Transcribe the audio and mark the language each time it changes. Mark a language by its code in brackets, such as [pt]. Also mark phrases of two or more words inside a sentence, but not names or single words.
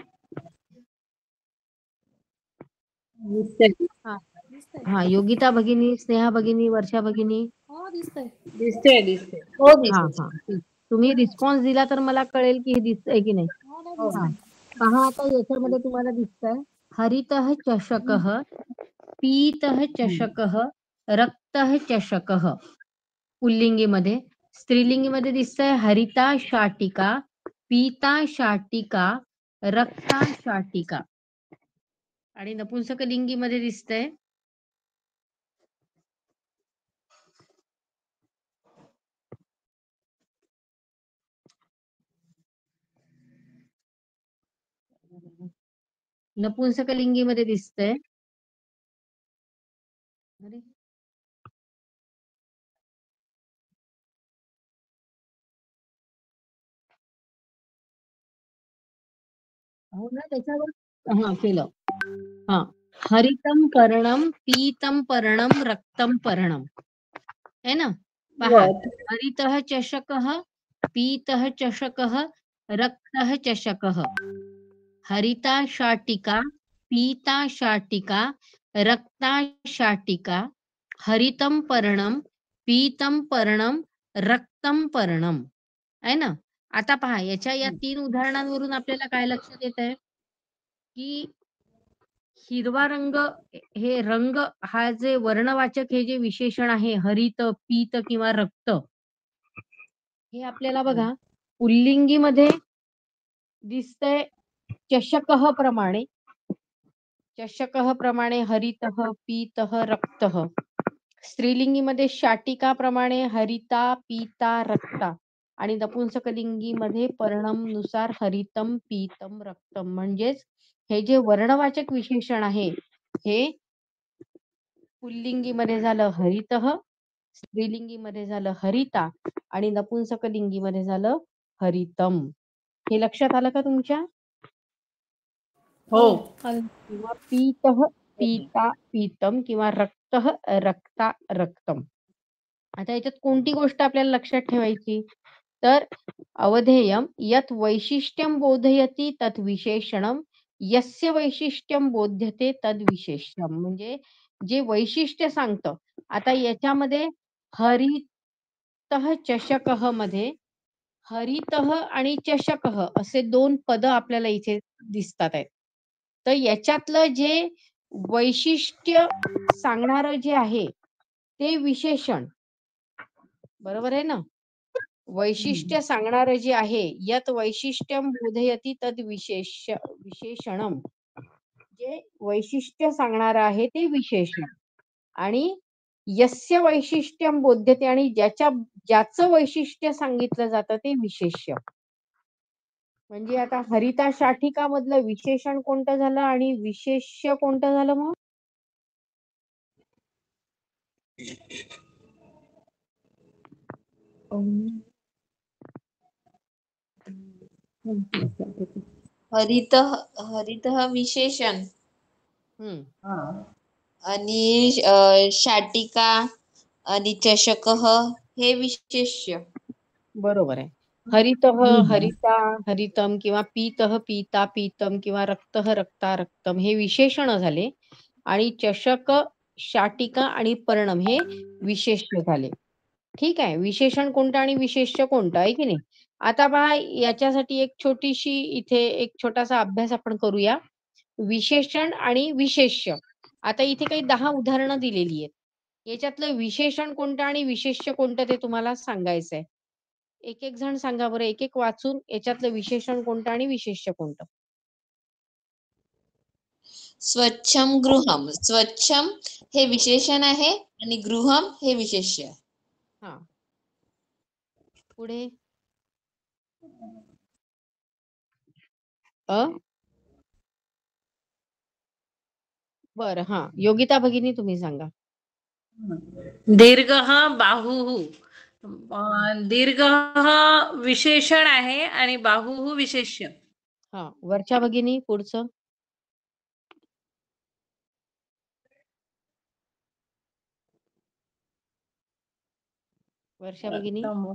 [mr] दिसतंय. हा, योगिता भगिनी, स्नेहा भगिनी, वर्षा भगिनी. दिसतंय दिसतंय. हो हा दिसतंय. हा, तुम्ही रिस्पॉन्स दिला तर मला कळेल की हे दिसतंय की नाही. हो. हा, पहा आता याच्यामध्ये तुम्हाला दिसतंय [sa] हरितः चषकः, पीतः चषकः, रक्तः चषकः. [mr] पुल्लिंगीमध्ये. स्त्रीलिंगीमध्ये दिसतंय [sa] हरिता शाटिका, पीता शाटिका, रक्ता शाटिका. [mr] आणि नपुंसकलिंगीमध्ये दिसतंय नपुंसकलिंगीमध्ये दिसतंय हो ना, त्याच्यावर हा केलं. हा, [sa] हरितम पर्णम, पीतम पर्णम, रक्तम पर्णम. [hi] है ना. [mr] पहा, [sa] हरितः चषकः, पीतः चषकः, रक्तः चषकः. हरिता शाटिका, पीता शाटिका, रक्ता शाटिका, हरितम पर्णम, पीतम पर्णम, रक्तम पर्णम. [mr] आहे ना. आता पहा, याच्या या 3 उदाहरणांवरून आपल्याला काय लक्षात येत आहे की हिरवा रंग, हे रंग हा जे वर्णवाचक हे जे विशेषण आहे हरित, पीत किंवा रक्त, हे आपल्याला बघा पुल्लिंगीमध्ये दिसतंय चषकः प्रमाणे. [sa] चषकः प्रमाणे हरितः, पीतः, रक्तः. [mr] स्त्रीलिंगीमध्ये शाटिका प्रमाणे [sa] हरिता, पीता, रक्ता. [mr] आणि नपुंसकलिंगीमध्ये पर्णम नुसार [sa] हरितम, पीतम, रक्तम. [mr] म्हणजेच हे जे वर्णवाचक विशेषण आहे हे पुल्लिंगीमध्ये झालं हरितः, स्त्रीलिंगीमध्ये झालं हरिता आणि नपुंसकलिंगीमध्ये झालं हरितम. हे लक्षात आलं का तुमच्या? हो. [sa] किंवा पीतः, पीता, पीतम किंवा रक्तः, रक्ता, रक्तम. [mr] आता याच्यात कोणती गोष्ट आपल्याला लक्षात ठेवायची तर [sa] अवधेयम यत वैशिष्ट्यम बोधयति तत् विशेषणम, यस्य वैशिष्ट्यम बोध्यते तद विशेष्यम. [mr] म्हणजे जे वैशिष्ट्य सांगतं. आता याच्यामध्ये [sa] हरितः चषकः [mr] मध्ये हरितः आणि चषकः असे 2 पद आपल्याला इथे दिसतात आहेत. तर याच्यातलं जे वैशिष्ट्य सांगणारं जे आहे ते विशेषण, बरोबर आहे ना. वैशिष्ट्य सांगणारं जे आहे [sa] यत वैशिष्ट्यम बोधयति तद विशेषणम, [mr] जे वैशिष्ट्य सांगणारं आहे ते विशेषण. [sa] आणि यस्य वैशिष्ट्यम बोध्यते, [mr] आणि ज्याचं वैशिष्ट्य सांगितलं जातं ते विशेष्य. म्हणजे आता [sa] हरिता शाटिका [mr] मधलं विशेषण कोणतं झालं आणि विशेष्य कोणतं झालं मग? हरितः विशेषण आणि शाटिका आणि चषकः हे विशेष्य. बरोबर आहे. [sa] हरितः, हरिता, हरितम किंवा पीतः, पीता, पीतम किंवा रक्तः, रक्ता, रक्तम [mr] हे विशेषण झाले. आणि चषक, शाटिका आणि पर्णम हे विशेष्य झाले. ठीक आहे. विशेषण कोणतं आणि विशेष्य कोणतं आहे की नाही. आता पहा, याच्यासाठी एक छोटीशी इथे एक छोटासा अभ्यास आपण करूया. विशेषण आणि विशेष्य. आता इथे काही 10 उदाहरणं दिलेली आहेत. याच्यातलं विशेषण कोणतं आणि विशेष्य कोणतं ते तुम्हाला सांगायचंय. एक एक जण सांगा बरं, एक एक वाचून याच्यातलं विशेषण कोणतं आणि विशेष्य कोणतं. [sa] स्वच्छम गृहम. [mr] स्वच्छम हे विशेषण आहे आणि गृहम हे विशेष्य. हा, पुढे बरं. हा, योगिता भगिनी तुम्ही सांगा. [sa] दीर्घः बाहुः. [mr] दीर्घः विशेषण आहे आणि बाहुः विशेष्य. हा, वर्षा भगिनी पुढचं. वर्षा भगिनी.